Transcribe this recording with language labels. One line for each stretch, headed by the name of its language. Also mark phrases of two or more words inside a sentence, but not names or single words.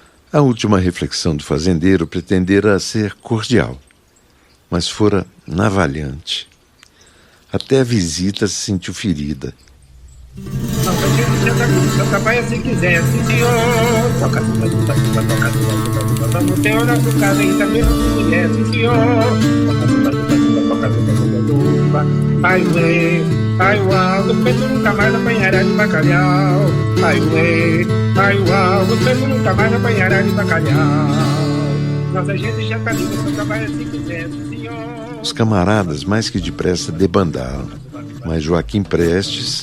Portuguese: A última reflexão do fazendeiro pretendera ser cordial, mas fora navalhante. Até a visita se sentiu ferida. Nossa gente já tá com seu trabalho se quiser, sim senhor. Toca tuba, tuba, tuba, toca tuba, tuba, tuba. Vamos ter o nosso caso aí também, não se mulher, sim senhor. Toca tuba, tuba, tuba, toca tuba, tuba, tuba. Ai ué, ai uau, você nunca mais apanhará de bacalhau. Ai ué, ai uau, você nunca mais apanhará de bacalhau. Nossa gente já tá com seu trabalho se quiser, sim senhor. Os camaradas mais que depressa debandaram, mas Joaquim Prestes...